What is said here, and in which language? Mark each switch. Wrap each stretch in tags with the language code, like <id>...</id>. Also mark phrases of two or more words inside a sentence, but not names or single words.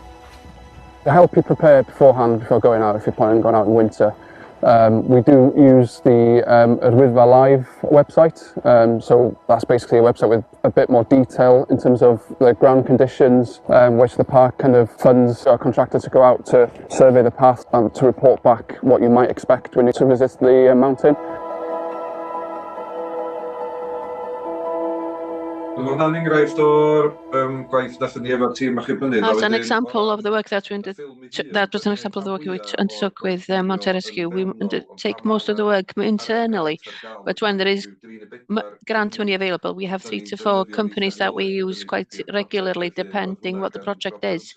<en>To help you prepare beforehand before going out, if you're planning on going out in winter, We do use the Rwyddfa Live website, so that's basically a website with a bit more detail in terms of the ground conditions, which the park kind of funds our contractor to go out to survey the path and to report back what you might expect when you to visit the mountain.</en> <cy>Hwnna'n enghraifft o'r gwaith nathon ni efo'r tîm achub mynydd.</cy> <en>As an example of the work that we that was an example of the work we undertook with Mountain Rescue. We undertake most of the work internally, but when there is grant money available, we have 3 to 4 companies that we use quite regularly, depending what the project is.</en>